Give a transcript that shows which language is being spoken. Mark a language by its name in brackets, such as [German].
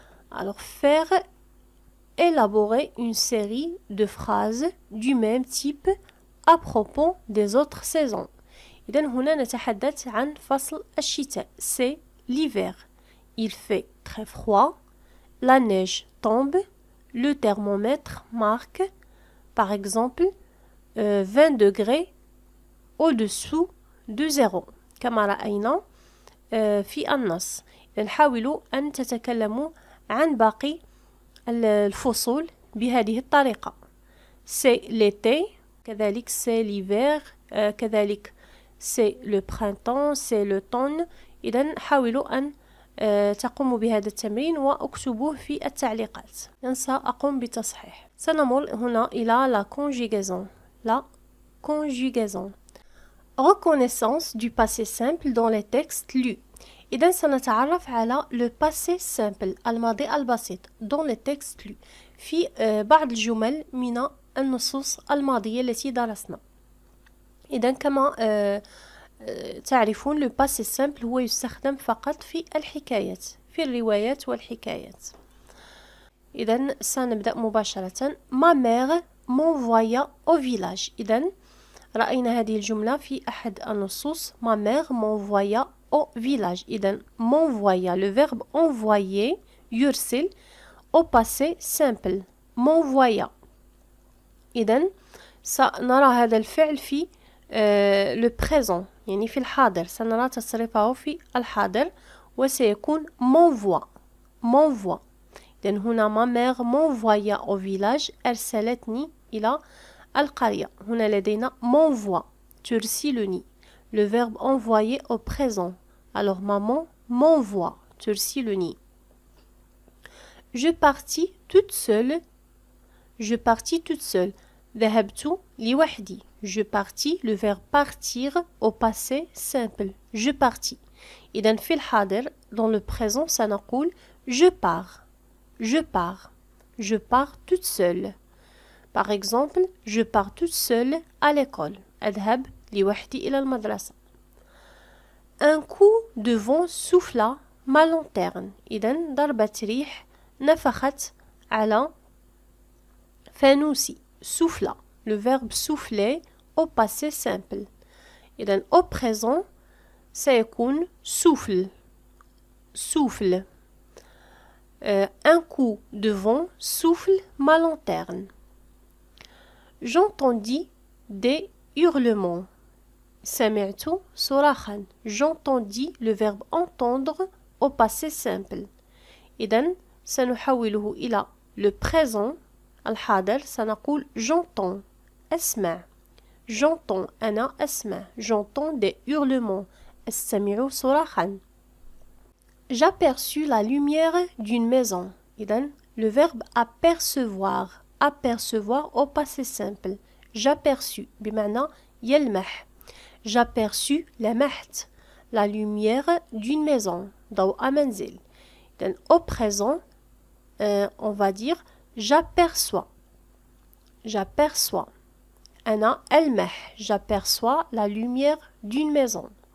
[French] Alors faire élaborer une série de phrases du même type à propos des autres saisons. [Arabic] إذن هنا نتحدث عن فصل الشتاء. [French] c'est l'hiver. il fait très froid. la neige tombe. le thermomètre marque par exemple 20 degrés au-dessous de zéro [Arabic] كما رأينا في النص. حاولوا أن تتكلموا عن باقي الفصول بهذه الطريقة. [French] c'est l'été [Arabic] كذلك [French] c'est l'hiver كذلك c'est le printemps c'est l'automne. [Arabic] إذن حاولوا أن تقوموا بهذا التمرين واكتبوه في التعليقات. سأقوم بتصحيح. سنمر هنا إلى la conjugaison. [French] la conjugaison. reconnaissance du passé simple dans les textes lus. [Arabic] إذن سنتعرف على le passé simple الماضي البسيط [French] dans les textes lus [Arabic] في بعض الجمل من النصوص الماضية التي درسنا. إذن كما تعرفون le passé simple هو يستخدم فقط في الحكايات في الروايات والحكايات. إذن سنبدأ مباشرة. [French] ma mère m'envoya au village. [Arabic] إذن رأينا هذه الجملة في أحد النصوص. [French] ma mère m'envoya au village. إذن m'envoya le verbe envoyer يرسل au passé simple m'envoya. [Arabic] إذن سنرى هذا الفعل في le présent يعني في الحاضر. سنرى تصريفه في الحاضر وسيكون m'envoie. [French] m'envoie. [Arabic] إذن هنا [French] ma mère m'envoya au village [Arabic] أرسلتني إلى القرية. هنا لدينا m'envoie ترسلني. [French] le verbe envoyer au présent. alors maman m'envoie ترسلني. je partis toute seule. je partis toute seule. [Arabic] ذهبت لوحدي. [French] je partis le verbe partir au passé simple. je partis. [Arabic] إذن في الحاضر [French] dans le présent [Arabic] سنقول [French] je pars. je pars. je pars toute seule. par exemple je pars toute seule à l'école. [Arabic] أذهب لوحدي إلى المدرسة. [French] un coup de vent souffla ma lanterne. [Arabic] إذن ضربة ريح نفخت على فانوسي. [French] souffla le verbe souffler au passé simple. إذن au présent سيكون souffle. souffle. un coup de vent souffle ma lanterne. j'entendis des hurlements. [Arabic] سمعت صراخا. [French] j'entendis le verbe entendre au passé simple. [Arabic] إذن سنحوله إلى le présent الحاضر. سنقول j'entends أسمع. J'entends أنا أسمع. [French] J'entends des hurlements. [Arabic] أستمع صراخا. [French] J'aperçus la lumière d'une maison. إذن le verbe apercevoir. Apercevoir au passé simple. [Arabic] J'aperçus بمعنى يلمح. [French] J'aperçus لمحت la lumière d'une maison. [Arabic] ضوء منزل. [French] Donc, au présent, on va dire j'aperçois. J'aperçois. [Arabic] أنا ألمح. [French] J'aperçois la lumière d'une maison.